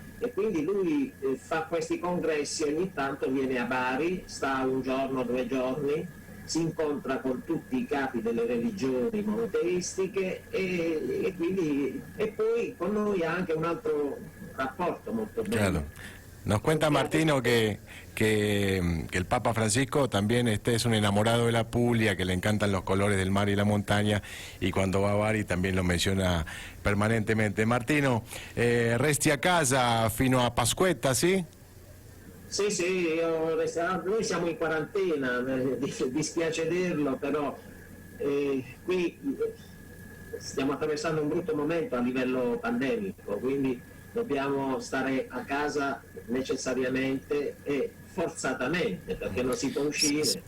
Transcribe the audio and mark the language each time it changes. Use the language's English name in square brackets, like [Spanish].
[Italian] e quindi lui fa questi congressi, ogni tanto viene a Bari, sta un giorno, 2 giorni, si incontra con tutti i capi delle religioni monoteistiche e poi con noi ha anche un altro rapporto molto bello. [Spanish] Claro. Nos cuenta Martino que el Papa Francisco también es un enamorado de la Puglia, que le encantan los colores del mar y la montaña, y cuando va a Bari también lo menciona permanentemente. [Italian] Martino, resti a casa fino a Pasquetta, sì? Sì, noi siamo in quarantena, dispiace dirlo, però qui stiamo attraversando un brutto momento a livello pandemico, quindi dobbiamo stare a casa necessariamente e forzatamente, perché non si può uscire.